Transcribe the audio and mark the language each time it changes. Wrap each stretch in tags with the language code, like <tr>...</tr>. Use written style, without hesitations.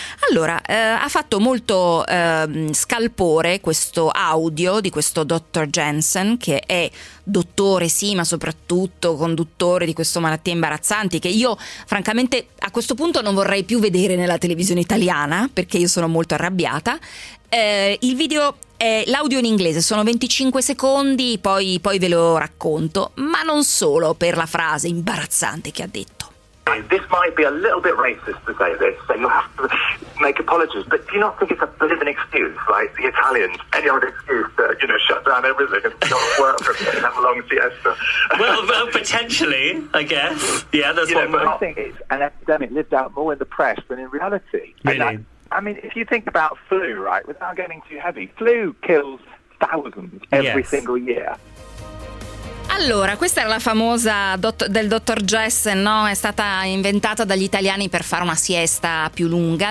<it>Allora, ha fatto molto scalpore questo audio di questo dottor Jensen, che è dottore sì, ma soprattutto conduttore di questo Malattie Imbarazzanti, che io francamente a questo punto non vorrei più vedere nella televisione italiana, perché io sono molto arrabbiata. Il video è l'audio in inglese, sono 25 secondi, poi ve lo racconto, ma non solo per la frase imbarazzante che ha detto.</it> <en>This might be a little bit racist to say this, so you'll have to make apologies, but do you not think it's a bit of an excuse, like the Italians, any old excuse to, you know, shut down everything and not work and have a long siesta? Well, potentially, I guess. Yeah, that's you what know, I think it's an epidemic lived out more in the press than in reality. Really? And I mean, if you think about flu, right, without getting too heavy, flu kills thousands every yes. single year.</en> <it>Allora, questa era la famosa del dottor Jessen, no? È stata inventata dagli italiani per fare una siesta più lunga.</it>